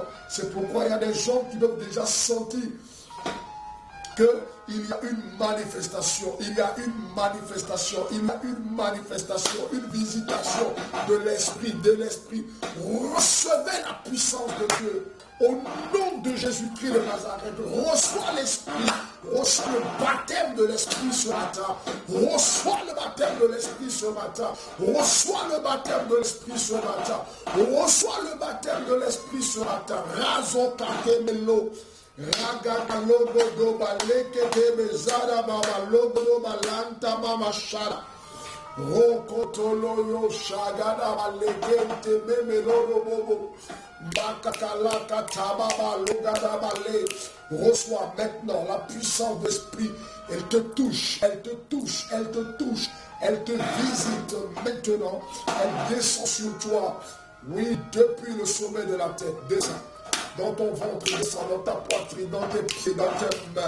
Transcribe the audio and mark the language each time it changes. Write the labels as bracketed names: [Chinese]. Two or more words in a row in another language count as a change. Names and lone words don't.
[French] C'est pourquoi il y a des gens qui doivent déjà sentir qu'il y a une manifestation, il y a une manifestation, il y a une manifestation, une visitation de l'Esprit, Recevez la puissance de Dieu. Au nom de Jésus-Christ de Nazareth, reçois l'Esprit, reçois le baptême de l'Esprit ce matin, reçois le baptême de l'Esprit ce matin, reçois le baptême de l'Esprit ce matin, reçois le baptême de l'Esprit ce matin. Razo kakemelo. Raga logo do baleke de bezada baba logo do balanta mama shara. Rokotoloyo shagada balegente memeloro bobo. Makakalaka tababa logada bale. Reçois maintenant la puissance de l'esprit. Elle te touche, elle te touche, elle te touche. Elle te visite maintenant. Elle descend sur toi. Oui, depuis le sommet de la tête. Descend. Dans ton ventre, descend dans ta poitrine, dans tes pieds, dans tes mains.